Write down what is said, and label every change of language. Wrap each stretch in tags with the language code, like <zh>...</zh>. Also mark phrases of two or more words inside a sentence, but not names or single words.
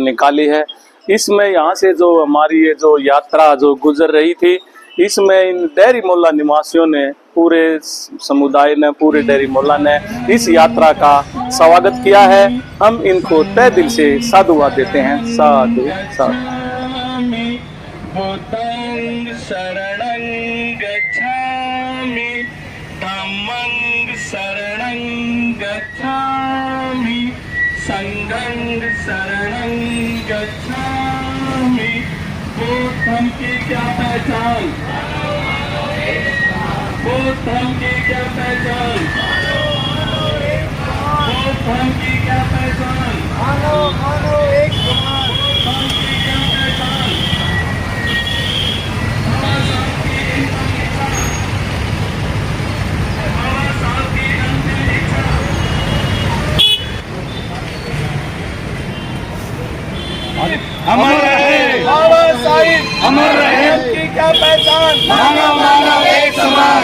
<hi>निकाली है, इसमें यहाँ से जो हमारी ये जो यात्रा जो गुजर रही थी, इसमें इन डेरी मोहल्ला निवासियों ने, पूरे समुदाय ने, पूरे डेरी मोहल्ला ने इस यात्रा का स्वागत किया है। हम इनको तहे दिल से साधुवाद देते हैं। साधु साधु।</hi> <pi>संगं शरणं गच्छामि।</pi> <hi>बुद्धं की क्या पहचान बुद्धं की क्या पहचान बुद्धं की क्या पहचान मानो मानो एक समान बुद्धं की क्या पहचान अमर रहे बाबा साहिब, अमर रहे की क्या पहचान मानव मानव एक समान।</hi>